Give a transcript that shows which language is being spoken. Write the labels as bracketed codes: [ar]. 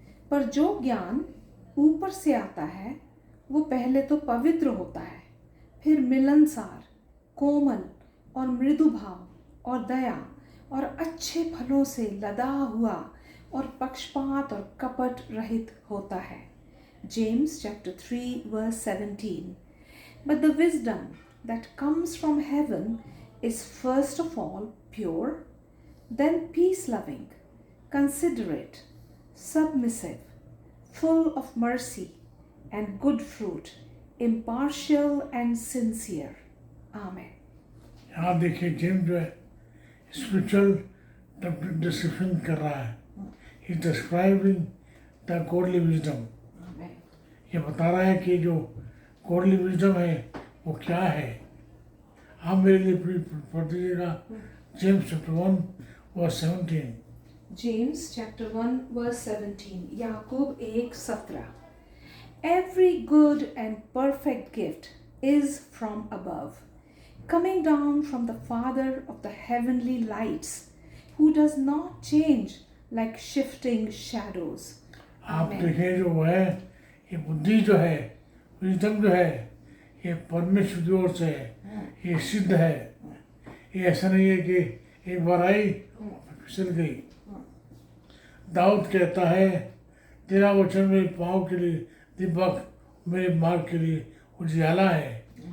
[hi] पर जो ज्ञान ऊपर से आता है वो पहले तो पवित्र होता है, फिर मिलनसार, कोमल और मृदु भाव और दया और अच्छे फलों से लदा हुआ और पक्षपात और कपट रहित होता है। [en] James chapter 3 verse 17. But the wisdom that comes from heaven is first of all pure, then peace-loving, considerate, submissive, full of mercy and good fruit, impartial and sincere. Amen. [hi] यहाँ देखिए जेम्स जो है स्पिरिचुअल डिस्क्रिप्शन कर रहा है। [en] He describing the godly wisdom. [hi] ये बता रहा है कि जो गॉडली विजडम है वो क्या है। आप मेरे लिए पढ़ दीजिएगा James chapter 1 verse 17। [en] James chapter 1 verse 17. Yakub 1:17. Every good and perfect gift is from above, coming down from the Father of the heavenly lights, who does not change like shifting shadows. [hi] आप देखें जो वो है, ये बुद्धि जो है, wisdom जो है, ये परमेश्वर की ओर से है, ये सिद्ध है। ये ऐसा नहीं है कि एक बार आई फिसल गई। दाऊद कहता है तेरा वचन मेरे पाँव के लिए दीपक, मेरे मार्ग के लिए उजियाला है।